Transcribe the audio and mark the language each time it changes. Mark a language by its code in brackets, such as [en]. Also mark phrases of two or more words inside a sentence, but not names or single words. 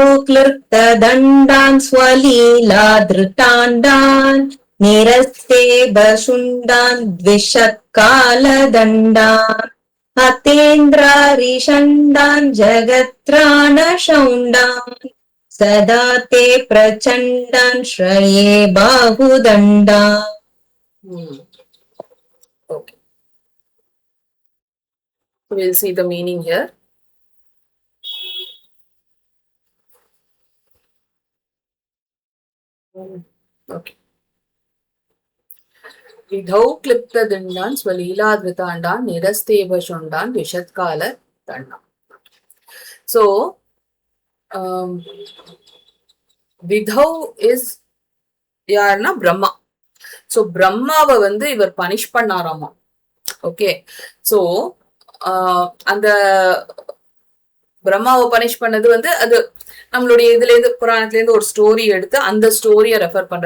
[sa] क्लृप्तदण्डान् स्वलीलाधृताण्डान् निरस्ते भशुण्डान् द्विषत्कालदण्डान् हतेन्द्रारिषण्डान् जगत्राणशौण्डान् सदा ते प्रचण्डान् श्रये बाहुदण्डान् [en] Okay. We'll see the meaning here. Okay. [sa] विधौ क्लिप्तदण्डान् स्वलीलाधृताण्डान् निरस्ते भशुण्डान् द्विषत्कालदण्डान्. [ta] So விதௌ இஸ் யாருன்னா பிரம்மா. சோ பிரம்மாவை வந்து இவர் பனிஷ் பண்ணாராமா. [en] okay, so [ta] அந்த பிரம்மாவை பனிஷ் பண்ணது வந்து அது நம்மளுடைய இதுல இருந்து புராணத்துல இருந்து ஒரு ஸ்டோரி எடுத்து அந்த ஸ்டோரிய ரெஃபர் பண்றாரு.